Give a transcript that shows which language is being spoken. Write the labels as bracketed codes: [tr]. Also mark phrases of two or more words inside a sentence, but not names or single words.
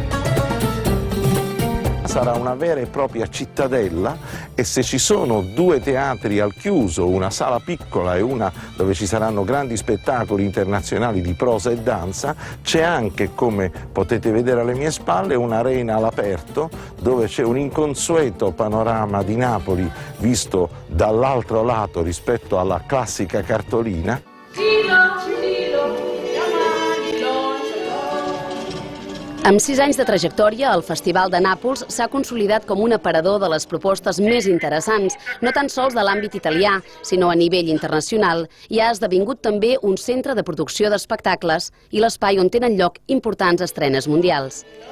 [it] Sarà una vera e propria cittadella e se ci sono due teatri al chiuso, una sala piccola e una dove ci saranno grandi spettacoli internazionali di prosa e danza, c'è anche, come potete vedere alle mie spalle, un'arena all'aperto dove c'è un inconsueto panorama di Napoli visto dall'altro lato rispetto alla classica cartolina. [ca] Amb 6 anys de trajectòria, el Festival de Nàpols s'ha consolidat com un aparador de les propostes més interessants, no tan sols de l'àmbit italià, sinó a nivell internacional, i ha esdevingut també un centre de producció d'espectacles i l'espai on tenen lloc importants estrenes mundials.